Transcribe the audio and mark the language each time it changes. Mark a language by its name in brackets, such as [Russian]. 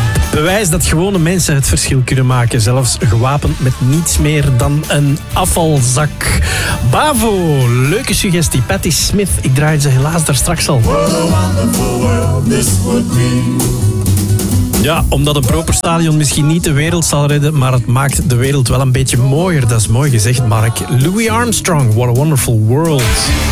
[Dutch] Bewijs dat gewone mensen het verschil kunnen maken, zelfs gewapend met niets meer dan een afvalzak. Bavo, leuke suggestie. Patti Smith, ik draai ze helaas daar straks al. [English] What a wonderful world this would be. [Dutch] Ja, omdat een proper stadion misschien niet de wereld zal redden, maar het maakt de wereld wel een beetje mooier. Dat is mooi gezegd, Mark. Louis Armstrong, What a Wonderful World.